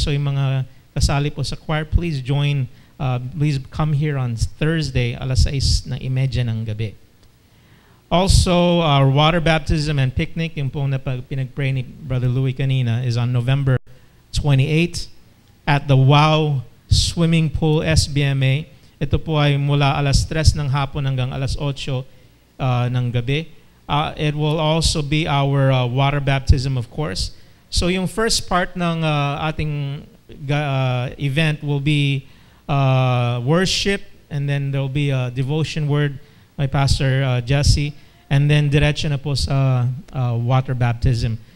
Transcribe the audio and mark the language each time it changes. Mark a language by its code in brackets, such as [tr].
[en] So [tl] yung mga kasali po sa [en] choir, please please come here on Thursday, 6:30 [tl] ng gabi. [en] Also, our water baptism and picnic, [tl] yung pong pinag-pray ni Brother Louie kanina, [en] is on November 28 at the WOW Swimming Pool SBMA. [tl] Ito po ay mula alas 3 ng hapon hanggang alas 8 ng gabi. [en] It will also be our water baptism, of course. So yung first part [tl] ng ating [en] event will be worship, and then there will be a devotion word by Pastor Jesse, and then [tl] diretso na po sa [en] water baptism.